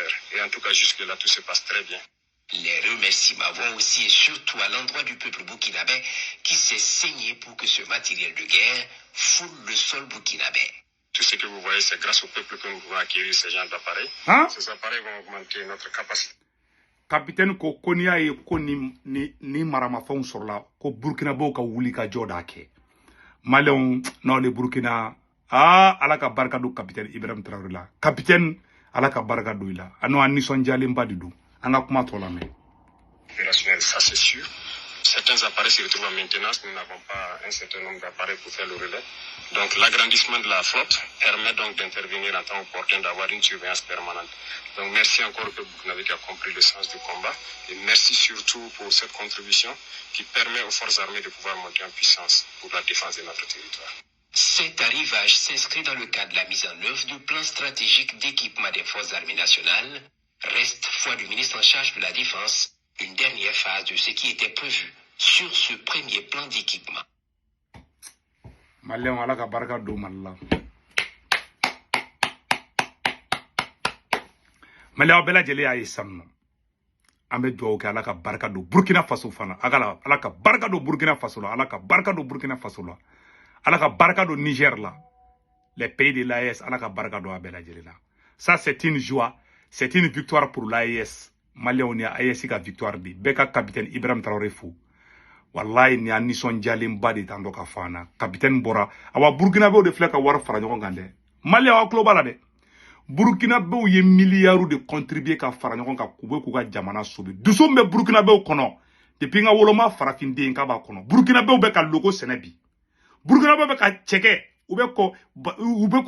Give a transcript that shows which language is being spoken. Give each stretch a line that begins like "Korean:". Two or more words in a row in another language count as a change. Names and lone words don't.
French: Et en tout cas, jusque-là, tout se passe très bien. Les remerciements vont aussi et surtout à l'endroit du peuple burkinabé qui s'est saigné pour que ce matériel de guerre foule le sol burkinabé. Tout ce que vous voyez, c'est grâce au peuple que nous pouvons acquérir ce genre d'appareils. Hein? Ces appareils vont augmenter notre capacité.
Bambara: Capitaine ko n'i y'a ye ko ni maramafɛnw sɔrɔla ko burkinabɛw ka wuli ka jɔ d'a kɛ maliyɛnw n'aw le burkina ala ka barika don capitaine Ibrahim Traoré la capitaine ala ka barika don i la a n'o a nisɔndiyalenba de don an ka kuma tɔ lamɛn.
French: Opérationnel, ça c'est sûr. Certains appareils se retrouvent en maintenance, nous n'avons pas un certain nombre d'appareils pour faire le relais. Donc l'agrandissement de la flotte permet donc d'intervenir en temps opportun, d'avoir une surveillance permanente. Donc merci encore au peuple burkinabé qui a compris le sens du combat et merci surtout pour cette contribution qui permet aux forces armées de pouvoir monter en puissance pour la défense de notre territoire. Cet arrivage s'inscrit dans le cadre de la mise en œuvre du plan stratégique d'équipement des forces armées nationales. Reste, foi du ministre en charge de la Défense, une dernière phase de ce qui était prévu sur ce premier plan d'équipement.
Bambara: Maliyɛnw ala ka barika don Mali la. Maliyɛnw bɛɛ lajɛlen y'a ye sisan nɔ an bɛ dugawu kɛ ala ka barika don Burkina Faso fana ala ka barika don Burkina Faso la ala ka barika don Burkina Faso la ala ka barika don Niger la
French: les pays de l'AES
Bambara: ala ka barika don a bɛɛ lajɛlen la.
French: Ça c'est une joie, c'est une victoire pour l'AES.
Bambara: Maliyɛnw ni AES ka victoire de bɛɛ ka capitaine Ibrahim Traoré fo. Wallahi ni a nisɔndiyalenba de t'an dɔ ka fɔ an na capitaine bɔra awa burkinabɛw de filɛ ka wari fara ɲɔgɔn kan dɛ maliyɛnw aw tulo b'a la dɛ burkinabɛw ye miliyariw de contribuer ka fara ɲɔgɔn kan k'u bɛ k'u ka jamana sauver dusu min bɛ burkinabɛw kɔnɔ depuis n ka woloma farafin k'a b'a kɔnɔ burkinabɛw bɛ ka logo sɛnɛ bi burkinabɛw bɛ ka cɛkɛ u bɛ k'u